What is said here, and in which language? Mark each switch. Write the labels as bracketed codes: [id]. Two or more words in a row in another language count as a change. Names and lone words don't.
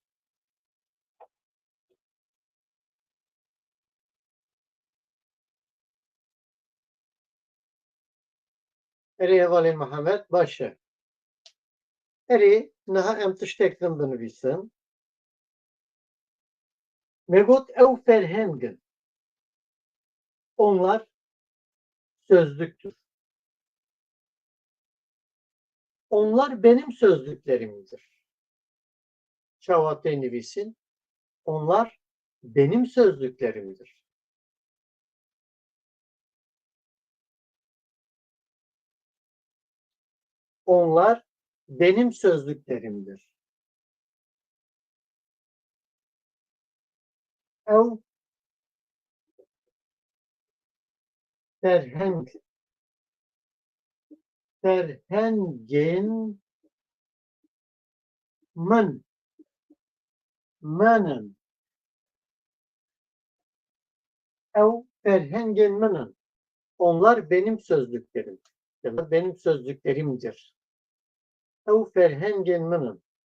[ku] Erê hevalên Mihemed baş e. Erê niha em tiştek din binivîsin. Me got ew ferhengin. [tr] Onlar sözlüktür. Onlar benim sözlüklerimdir. [ku] Çavatê nivîsin. [tr] Onlar benim sözlüklerimdir. Onlar benim sözlüklerimdir. [ku] Ev ferheng. Ferhengin min. Menin. Ev ferhengin minin. [tr] Onlar benim sözlüklerim. Ya da benim sözlüklerimdir. [ku] Ev ferhengin minin.